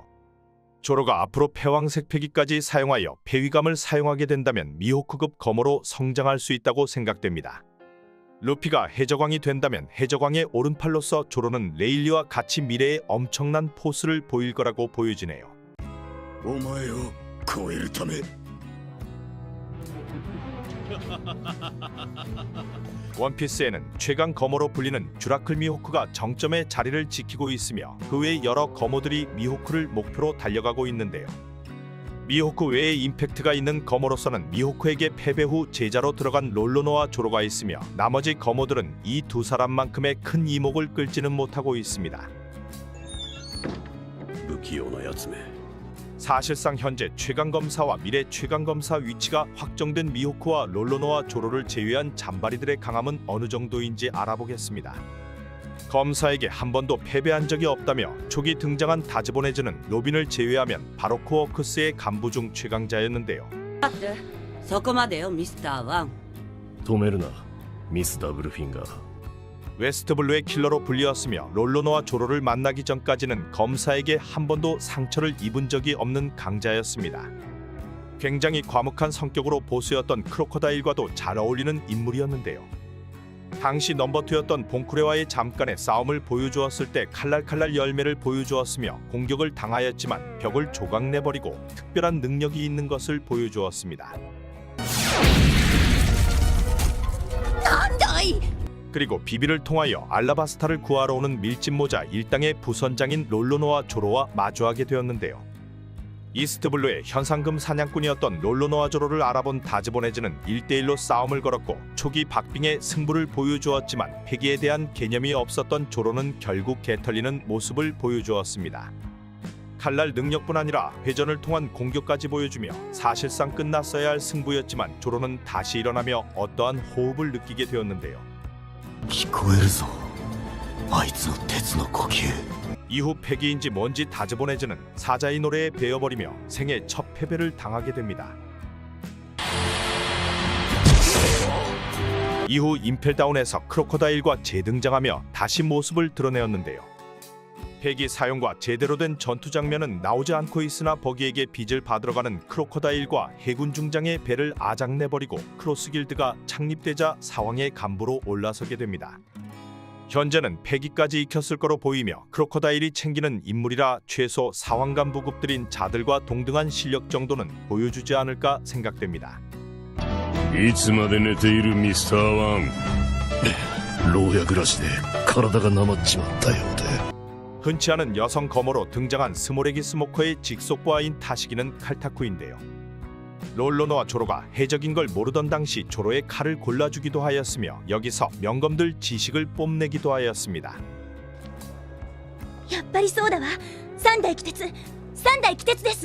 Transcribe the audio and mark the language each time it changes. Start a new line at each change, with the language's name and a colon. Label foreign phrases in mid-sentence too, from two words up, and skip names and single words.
Korean: 조로가 앞으로 패왕색 패기까지 사용하여 패위감을 사용하게 된다면 미호크급 검으로 성장할 수 있다고 생각됩니다. 루피가 해적왕이 된다면 해적왕의 오른팔로서 조로는 레일리와 같이 미래에 엄청난 포스를 보일 거라고 보여지네요.
Japanese: お前を超えるため
Korean: 원피스에는 최강 검어로 불리는 쥬라클 미호크가 정점의 자리를 지키고 있으며 그 외 여러 검어들이 미호크를 목표로 달려가고 있는데요. 미호크 외에 임팩트가 있는 검어로서는 미호크에게 패배 후 제자로 들어간 롤로노와 조로가 있으며 나머지 검어들은 이 두 사람만큼의 큰 이목을 끌지는 못하고 있습니다.
Japanese: 不器用なやつめ
Korean: 사실상 현재 최강검사와 미래 최강검사 위치가 확정된 미호크와 롤로노와 조로를 제외한 잔바리들의 강함은 어느 정도인지 알아보겠습니다. 검사에게 한 번도 패배한 적이 없다며 초기 등장한 다즈보네즈는 로빈을 제외하면 바로크 워크스의 간부 중 최강자였는데요.
Japanese: だってそこまでよミスターワン止めるなミス・ダブルフィンガー。
Korean: 웨스트블루의 킬러로 불리웠으며 롤로노와 조로를 만나기 전까지는 검사에게 한 번도 상처를 입은 적이 없는 강자였습니다. 굉장히 과묵한 성격으로 보수였던 크로커다일과도 잘 어울리는 인물이었는데요. 당시 넘버2였던 봉쿠레와의 잠깐의 싸움을 보여주었을 때 칼날칼날 열매를 보여주었으며 공격을 당하였지만 벽을 조각내버리고 특별한 능력이 있는 것을 보여주었습니다.
Japanese: なんだい
Korean: 그리고 비비를 통하여 알라바스타를 구하러 오는 밀짚모자 일당의 부선장인 롤로노와 조로와 마주하게 되었는데요. 이스트블루의 현상금 사냥꾼이었던 롤로노와 조로를 알아본 다즈보네즈는 1대1로 싸움을 걸었고 초기 박빙의 승부를 보여주었지만 패기에 대한 개념이 없었던 조로는 결국 개털리는 모습을 보여주었습니다. 칼날 능력뿐 아니라 회전을 통한 공격까지 보여주며 사실상 끝났어야 할 승부였지만 조로는 다시 일어나며 어떠한 호흡을 느끼게 되었는데요.
Japanese: 聞こえるぞあいつの鉄の呼吸。
Korean: 이후 패기인지 뭔지 다즈보네즈는 사자의 노래에 베어버리며 생애 첫 패배를 당하게 됩니다. 이후 임펠다운에서 크로커다일과 재등장하며 다시 모습을 드러내었는데요. 패기 사용과 제대로 된 전투 장면은 나오지 않고 있으나 버기에게 빚을 받으러 가는 크로커다일과 해군 중장의 배를 아작내버리고 크로스길드가 창립되자 사왕의 간부로 올라서게 됩니다. 현재는 패기까지 익혔을 거로 보이며 크로커다일이 챙기는 인물이라 최소 사왕 간부급들인 자들과 동등한 실력 정도는 보여주지 않을까 생각됩니다.
Japanese: いつまで寝ているミスターワン。牢屋暮らしで体がなまっちまったようで。
Korean: 흔치 않은 여성 검으로 등장한 스모레기 스모커의 직속부하인 타시기는 칼타쿠인데요. 롤로노와 조로가 해적인 걸 모르던 당시 조로의 칼을 골라주기도 하였으며 여기서 명검들 지식을 뽐내기도 하였습니다.
Japanese: やっぱりそうだわ三代鬼鉄三代鬼鉄です